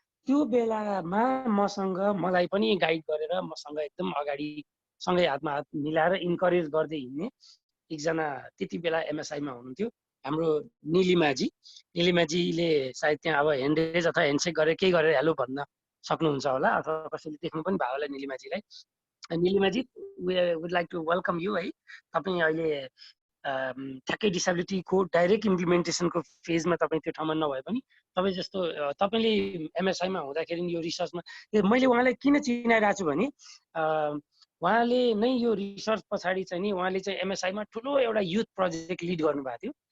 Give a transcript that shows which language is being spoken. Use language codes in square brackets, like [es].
[ne] त्यो बेलामा मलाई पनि गाइड गरेर मसँग एकदम अगाडि सँगै हातमा हात मिलाएर इन्करेज गर्दै हिँड्ने एकजना त्यति बेला एमएसआईमा हुनुहुन्थ्यो हाम्रो निलिमाजी। निलिमाजीले सायद त्यहाँ अब ह्यान्डेज अथवा ह्यान्डसेक गरेर केही गरेर हेलो भन्न सक्नुहुन्छ होला, अथवा कसैले देख्नु पनि भयो होला निलिमाजीलाई। [en] Nilimaji, we would like to welcome you है। [ne] तपाईँ अहिले ठ्याक्कै डिसेबिलिटीको डाइरेक्ट इम्प्लिमेन्टेसनको फेजमा तपाईँ त्यो ठाउँमा नभए पनि तपाईँ जस्तो तपाईँले एमएसआईमा हुँदाखेरि यो रिसर्चमा मैले उहाँलाई किन चिनाइरहेको छु भने उहाँले नै यो रिसर्च पछाडि चाहिँ नि उहाँले चाहिँ एमएसआईमा ठुलो एउटा युथ प्रोजेक्ट लिड गर्नुभएको थियो।